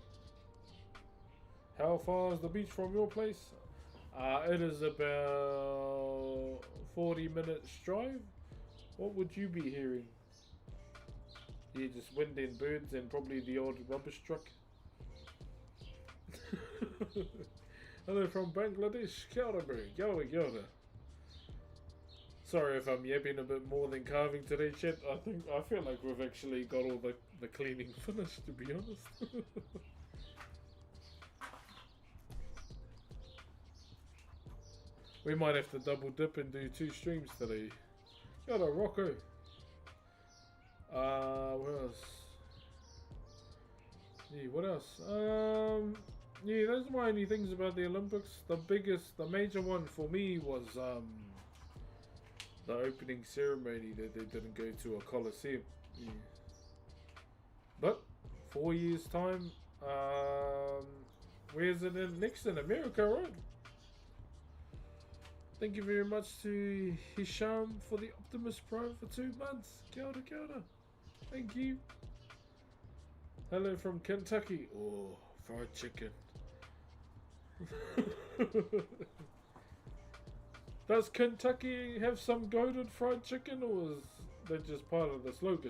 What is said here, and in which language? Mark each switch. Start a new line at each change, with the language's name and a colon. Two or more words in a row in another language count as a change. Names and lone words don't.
English: How far is the beach from your place? It is about 40 minutes drive. What would you be hearing? Yeah, just wind and birds and probably the odd rubbish truck. Hello from Bangladesh.
Māori: Kia ora, bro. Kia ora, kia ora.
English: Sorry if I'm yapping a bit more than carving today, chat. I feel like we've actually got all the cleaning finished, to be honest. We might have to double dip and do 2 streams today.
Māori: Kia ora,
English: Rocco. What else? Yeah, what else? Yeah, those are my only things about the Olympics. The major one for me was the opening ceremony that they didn't go to a coliseum. Yeah. But 4 years time, where's it in? Next in America, right? Thank you very much to Hisham for the Optimus Prime for 2 months.
Māori: Kia ora, kia ora.
English: Thank you. Hello from Kentucky. Oh, fried chicken. Does Kentucky have some goated fried chicken, or is that just part of the slogan?